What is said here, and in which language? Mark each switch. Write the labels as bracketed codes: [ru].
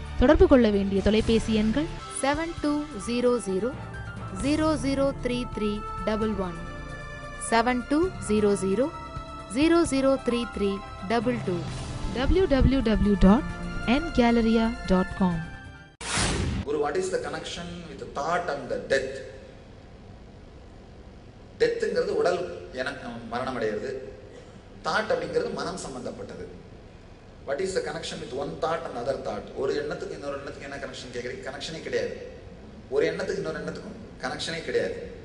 [ta] தொடர்பு கொள்ள வேண்டிய தொலைபேசி எண்கள் 7200003311 7200003322 www.ngalleria.com. [en] Guru, what is the connection with the thought and the death? [ta] டெத்துங்கிறது உடல் மரணம் அடைகிறது, தாட் அப்படிங்கிறது மனம் சம்பந்தப்பட்டது. [en] What is the connection with one thought and other thought? [ta] ஒரு எண்ணத்துக்கு இன்னொரு எண்ணத்துக்கு என்ன கனெக்ஷன் கேட்குறீங்க? கனெக்ஷனே கிடையாது. ஒரு எண்ணத்துக்கு இன்னொரு எண்ணத்துக்கும் கனெக்ஷனே கிடையாது.